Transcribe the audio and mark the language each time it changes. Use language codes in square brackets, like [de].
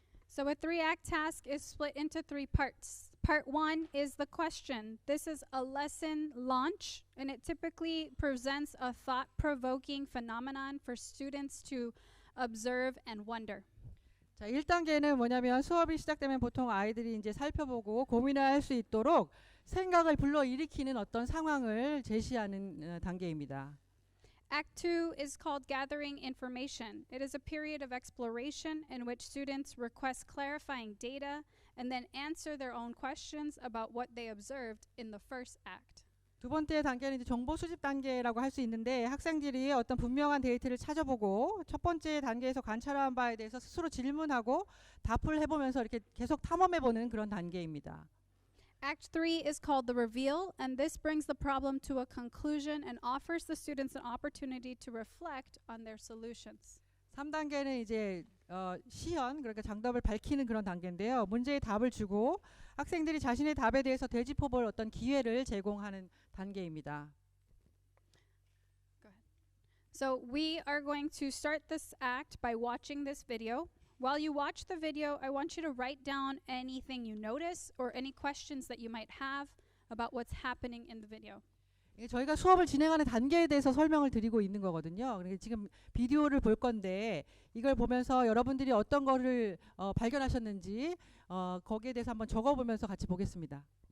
[en] So a 3-act task is split into 3 parts. Part 1 is the question. This is a lesson launch, and it typically presents a thought-provoking phenomenon for students to observe and wonder. [ko] 자, 1단계는 뭐냐면 수업이 시작되면 보통 아이들이 이제 살펴보고 고민을 할 수 있도록 생각을 불러일으키는 어떤 상황을 제시하는 단계입니다. [en] Act 2 is called gathering information. It is a period of exploration in which students request clarifying data and then answer their own questions about what they observed in the first act. [ko] 두 번째 단계는 이제 정보 수집 단계라고 할 수 있는데 학생들이 어떤 분명한 데이터를 찾아보고 첫 번째 단계에서 관찰한 바에 대해서 스스로 질문하고 답을 해보면서 이렇게 계속 탐험해보는 그런 단계입니다. [en] Act 3 is called the reveal, and this brings the problem to a conclusion and offers the students an opportunity to reflect on their solutions. [ko] 3단계는 이제 시연, 그러니까 정답을 밝히는 그런 단계인데요. 문제의 답을 주고 학생들이 자신의 답에 대해서 되짚어볼 어떤 기회를 제공하는 단계입니다. [en] Go ahead. So we are going to start this act by watching this video. While you watch the video, I want you to write down anything you notice or any questions that you might have about what's happening in the video. [ko] 저희가 수업을 진행하는 단계에 대해서 설명을 드리고 있는 거거든요. 그러니까 지금 비디오를 볼 건데 이걸 보면서 여러분들이 어떤 거를 발견하셨는지 거기에 대해서 한번 적어보면서 같이 보겠습니다.